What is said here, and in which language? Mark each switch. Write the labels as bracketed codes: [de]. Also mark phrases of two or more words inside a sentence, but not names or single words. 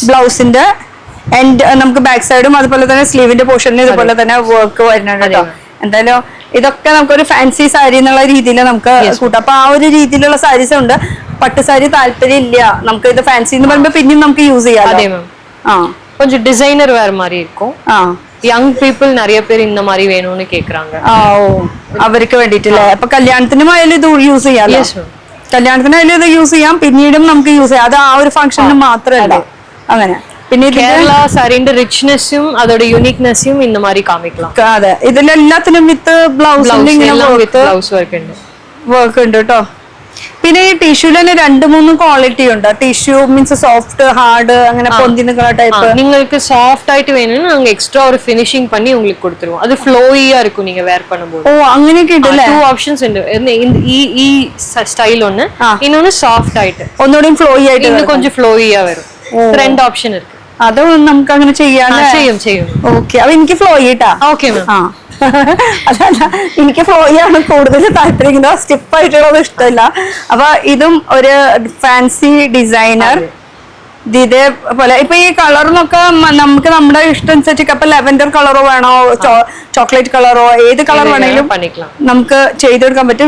[ml] ബ്ലൗസിന്റെ ആൻഡ് നമുക്ക് [en] back side [ml] അതുപോലെ തന്നെ സ്ലീവിന്റെ പോർഷനിൽ ഇതുപോലെ തന്നെ വർക്ക് വരുന്നുണ്ട് കേട്ടോ. എന്തായാലും ഇതൊക്കെ നമുക്കൊരു [en] fancy saree [ml] എന്നുള്ള രീതിയിൽ നമുക്ക് കൂട്ടാം. അപ്പൊ ആ ഒരു രീതിയിലുള്ള സാരീസ് ഉണ്ട്. പട്ട് സാരി താല്പര്യം ഇല്ല, നമുക്ക് ഇത് ഫാൻസി എന്ന് പറയുമ്പോ പിന്നെയും നമുക്ക് യൂസ് ചെയ്യാം. [ta] கொஞ்சம் டிசைனர் வேற மாதிரி இருக்கும். [en] young people [ta] நிறைய பேர் இந்த மாதிரி வேணும்னு கேக்குறாங்க. [ml] അവർക്ക് വേണ്ടിട്ടല്ലേ. അപ്പൊ കല്യാണത്തിനുമായാലും ഇത് യൂസ് ചെയ്യാം, കല്യാണത്തിനായാലും ഇത് യൂസ് ചെയ്യാം, പിന്നീടും നമുക്ക് യൂസ് ചെയ്യാം. അത് ആ ഒരു ഫംഗ്ഷന് മാത്രമല്ല. അങ്ങനെ പിന്നെ കേരള സാരിന്റെ റിച്ച്നെസ്സും അതോടെ യൂണിക്നെസ്സും ഇന്ന മാതിരി കാണിക്കണം. അതെ, ഇതിലെല്ലാത്തിനും വിത്ത് ബ്ലൗസ് വർക്ക് ഉണ്ട് കേട്ടോ. പിന്നെ ഈ ടിഷ്യൂല് തന്നെ 2-3 ക്വാളിറ്റി ഉണ്ട്. [en] tissue means soft, hard, [ml] അങ്ങനെ പൊന്തി നിൽക്കുന്ന ടൈപ്പ്. [ta] നിങ്ങൾക്ക് சாஃப்ட் ஆயிட்டு வேணும்னா நாங்க எக்ஸ்ட்ரா ஒரு ஃபினிஷிங் பண்ணி உங்களுக்கு கொடுத்துருவோம். அது ஃப்ளோயியா இருக்கும் நீங்க வேர் பண்ணும்போது. [ml] ഓ അങ്ങനെയൊക്കെ ഉണ്ടല്ലേ? 2 ഓപ്ഷൻസ് ഉണ്ട്. ഈ സ്റ്റൈൽ ഒന്ന്, [ta] இன்னொன்னு சாஃப்ட் ആയിട്ട്, [ml] ഒന്നുകൂടി ഫ്ലോയി ആയിട്ട്, [ta] இன்னுം கொஞ்சம் ஃப்ளோயியா വരും. 2 ഓപ്ഷൻ இருக்கு. [ml] അത് നമുക്ക് അങ്ങനെ ചെയ്യാൻ ചെയ്യും. ഓക്കെ, അപ്പൊ എനിക്ക് ഫ്ലോയി ഇട്ടാ. [en] okay ma'am. [ml] ആ അതല്ല, എനിക്ക് ഫ്ലോയി ആണ് കൂടുതൽ താല്പര്യം, ഇങ്ങനെ സ്റ്റിപ്പ് ആയിട്ടുള്ളത് ഇഷ്ടമല്ല. അപ്പൊ ഇതും ഒരു [en] fancy designer. [ml] ഇതേപോലെ ഇപ്പൊ ഈ കളറിനൊക്കെ നമുക്ക് നമ്മുടെ ഇഷ്ടം അനുസരിച്ച് ഇപ്പൊ [en] lavender colour [ml] വേണോ, [en] chocolate colour, [ml] ഏത് കളർ വേണമെങ്കിലും നമുക്ക് ചെയ്തെടുക്കാൻ പറ്റും.